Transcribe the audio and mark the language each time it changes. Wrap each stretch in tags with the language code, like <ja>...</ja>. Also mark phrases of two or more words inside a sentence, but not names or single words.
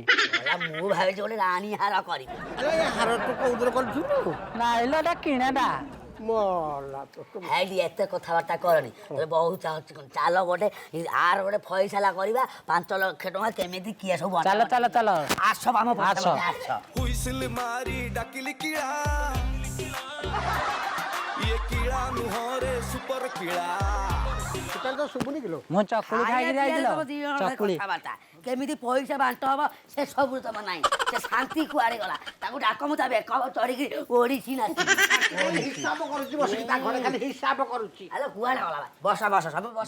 <or>ମୁଁ ଭାବିଛି ଗୋଟେ ରାଣୀ ହାର କରିବି ଏ ହାର ତୁ କୋଉଦିନ କରିଛୁ ନାଇଁ ଲୋ ଏଟା କିଣାଟା ମଲା ତ ହେଇଟି ଏତେ କଥାବାର୍ତ୍ତା କରନି ବହୁତ ଚାଲ ଗୋଟେ ଆର ଗୋଟେ ଫଇସଲା କରିବା 5 ଲକ୍ଷ ଟଙ୍କା କେମିତି କିଏ ସବୁ ଚାଲ ଚାଲ ଚାଲ ଆସ ଆମ ଆସ। ଆସ ହୁଇସିଲ ମାରି ଡାକିଲି କିଳା ଏ କିଳା ନୁହରେ ସୁପର କିଳା ସେଟା ତ ଶୁଭୁନି କିଲୋ ମୁଁ ଚକୁଳି ଖାଇକି ଯାଇଥିଲ ଚକୁଳି କେମିତି ପଇସା ବାଣ୍ଟ ହବ ସେ ସବୁ ତମ ନାହିଁ ସେ ଶାନ୍ତି କୁଆଡେ ଗଲା ତାକୁ ଡାକ ମୁଁ ତା ବେକ ଚଢିକି ଓଡିଛି ନା ହିସାବ କରୁଛି ବସିକି ତା ଘରେ ଖାଲି ହିସାବ କରୁଛି ଆଲୋ କୁଆଡେ ଗଲା ବସ ବସ ସବୁ ବସ</or>